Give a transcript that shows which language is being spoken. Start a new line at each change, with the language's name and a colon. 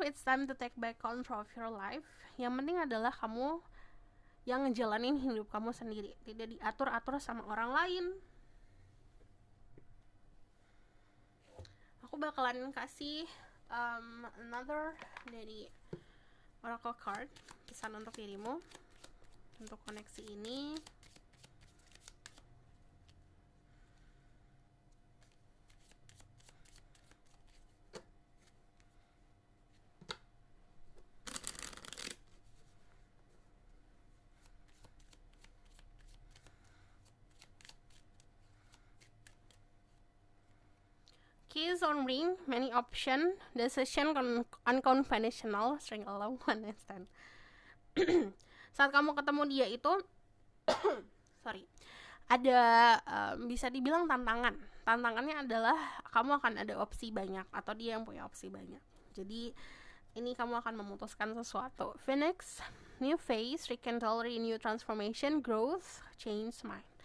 English: It's time to take back control of your life.
Indonesian: Yang penting adalah kamu yang ngejalanin hidup kamu sendiri, tidak diatur-atur sama orang lain. Aku bakalan kasih another dari Oracle card, pesan untuk dirimu untuk koneksi ini.
English: Keys on ring, many option, decision unconventional, string alone, one night stand.
Indonesian: Saat kamu ketemu dia itu, ada bisa dibilang tantangan. Tantangannya adalah kamu akan ada opsi banyak, atau dia yang punya opsi banyak. Jadi ini kamu akan memutuskan sesuatu.
English: Phoenix, new phase, rekindle, renew, transformation, growth, change mind.